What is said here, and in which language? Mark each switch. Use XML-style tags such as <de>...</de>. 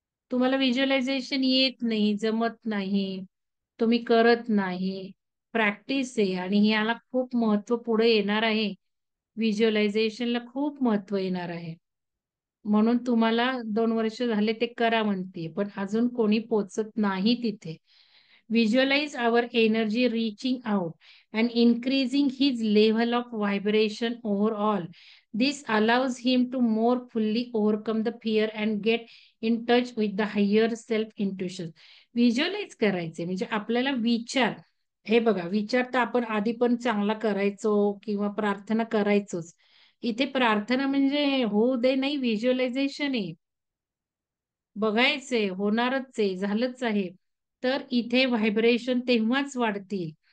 <mr>तुम्हाला व्हिज्युअलायझेशन येत नाही, जमत नाही, तुम्ही करत नाही. प्रॅक्टिस आहे आणि याला खूप महत्व पुढे येणार आहे. व्हिज्युअलायझेशनला खूप महत्व येणार आहे. म्हणून तुम्हाला 2 वर्ष झाले ते करा म्हणते, पण अजून कोणी पोचत नाही तिथे.</mr> <en>Visualize our energy reaching out and increasing his level of vibration overall. This allows him to more fully overcome the fear and get in touch with the higher self intuition.</en> <mr>Visualize करायचे म्हणजे आपल्याला विचार, हे बघा विचार तर आपण आधी पण चांगला करायचो किंवा प्रार्थना करायचोच. इथे प्रार्थना म्हणजे होऊ दे नाही, व्हिज्युअलायझेशन आहे. बघायचंय, होणारच आहे, झालंच आहे. तर इथे व्हायब्रेशन तेव्हाच वाढतील.</mr>